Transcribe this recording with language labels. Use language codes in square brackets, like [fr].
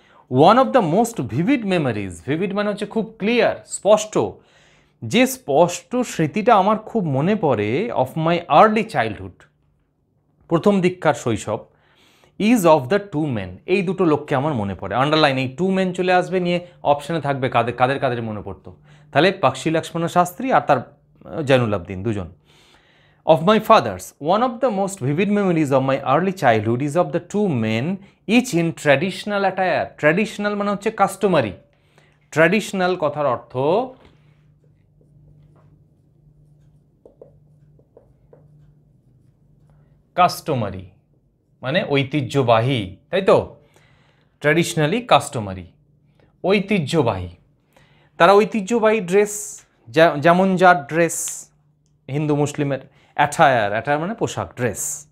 [en] one of the most vivid memories, [bn] vivid মানে হচ্ছে খুব ক্লিয়ার, স্পষ্ট, যে স্পষ্ট স্মৃতিটা আমার খুব মনে পড়ে, [en] of my early childhood, [bn] প্রথম দিককার শৈশব, [en] is of the two men, [bn] এই দুটো লোককে আমার মনে পড়ে। আন্ডারলাইন, এই টু মেন চলে আসবে, নিয়ে অপশানে থাকবে কাদের কাদের কাদের মনে পড়তো, তাহলে পক্ষী লক্ষ্মণ শাস্ত্রী আর তার জৈনুল আবদিন, দুজন। [en] Of my fathers, one of the most vivid memories of my early childhood is of the two men, each in traditional attire. [bn] Traditional মানে হচ্ছে কাস্টমারি, ট্র্যাডিশনাল কথার অর্থ কাস্টমারি, মানে ঐতিহ্যবাহী, তাই তো? ট্র্যাডিশনালি কাস্টমারি, ঐতিহ্যবাহী। তারা ঐতিহ্যবাহী ড্রেস, যেমন যার ড্রেস হিন্দু মুসলিমের, অ্যাটায়ার, অ্যাটায়ার মানে পোশাক, ড্রেস।